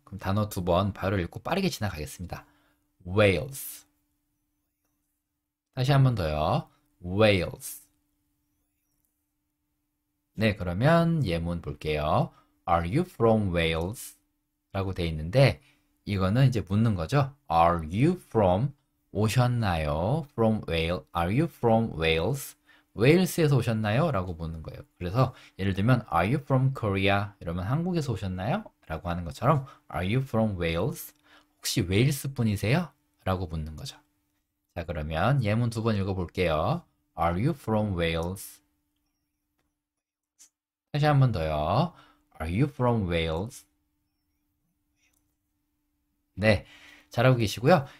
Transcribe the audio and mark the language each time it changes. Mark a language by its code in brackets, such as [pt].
[ko] 그럼 단어 2번 바로 읽고 빠르게 지나가겠습니다. Wales. 다시 한 번 더요. Wales. 네, 그러면 예문 볼게요. [en] Are you from Wales? [ko] 라고 돼 있는데 이거는 이제 묻는 거죠. [en] Are you from [ko] 오셨나요? [en] From Wales. Are you from Wales? [ko] 웨일스에서 오셨나요? 라고 묻는 거예요. 그래서 예를 들면 [en] Are you from Korea? [ko] 이러면 한국에서 오셨나요? 라고 하는 것처럼 [en] Are you from Wales? [ko] 혹시 웨일스 분이세요? 라고 묻는 거죠. 자, 그러면 예문 2번 읽어볼게요. [en] Are you from Wales? [ko] 다시 한 번 더요. [en] Are you from Wales? [ko] 네, 잘하고 계시고요.